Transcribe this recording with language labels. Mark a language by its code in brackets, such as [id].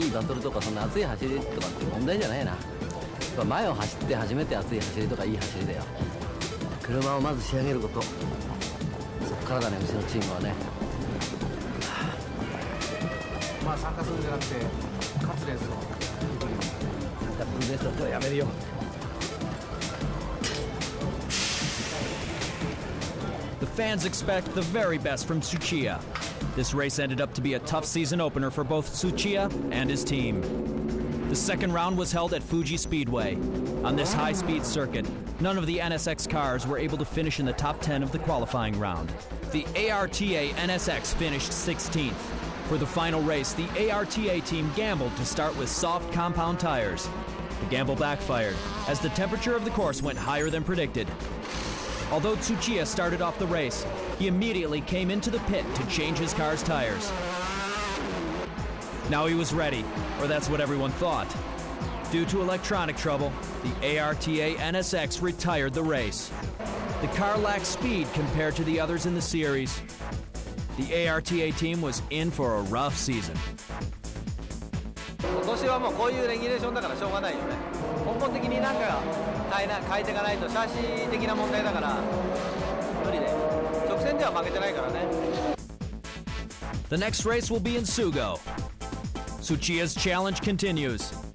[ja] いいバトルとかそんな熱い走りとかって問題じゃないな。やっぱ前を走って初めて熱い走りとかいい走りだよ。車をまず仕上げること。そっからだね、うちのチームはね。まあ参加するんじゃなくて勝つレースの参加するレースだったらやめるよ。 [en] The fans expect the very best from Tsuchiya. This race ended up to be a tough season opener for both Tsuchiya and his team. The second round was held at Fuji Speedway. On this high-speed circuit, none of the NSX cars were able to finish in the top 10 of the qualifying round. The ARTA NSX finished 16th. For the final race, the ARTA team gambled to start with soft compound tires. The gamble backfired, as the temperature of the course went higher than predicted. Although Tsuchiya started off the race, he immediately came into the pit to change his car's tires. Now he was ready, or that's what everyone thought. Due to electronic trouble, the ARTA NSX retired the race. The car lacked speed compared to the others in the series. The ARTA team was in for a rough season. [ja] 今年はもうこういうレギュレーションだからしょうがないよね。根本的になんか変えていかないとシャーシ的な問題だから無理で直線では負けてないからね。 [en] The next race will be in Sugo. Tsuchiya's challenge continues.